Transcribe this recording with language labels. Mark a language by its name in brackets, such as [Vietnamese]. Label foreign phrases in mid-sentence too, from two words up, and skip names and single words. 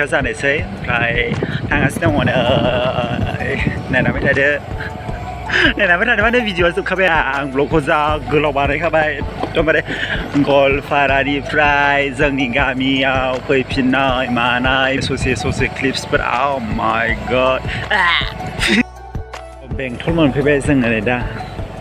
[Bodo] जानोसै ओमफ्राय थांगासिनो दङ नायनांबाय थादो माने भिडिअआ जोबखाबाय आं ब्लगखौ जा गोलाव बानायखाबाय एकदमबारे गलपारानिफ्राय जोंनि गामियाव फैफिननाय मानाय ससे क्लिप्सफोर [English] oh my god [Bodo] बेंटल मोनफैबाय जोङो दा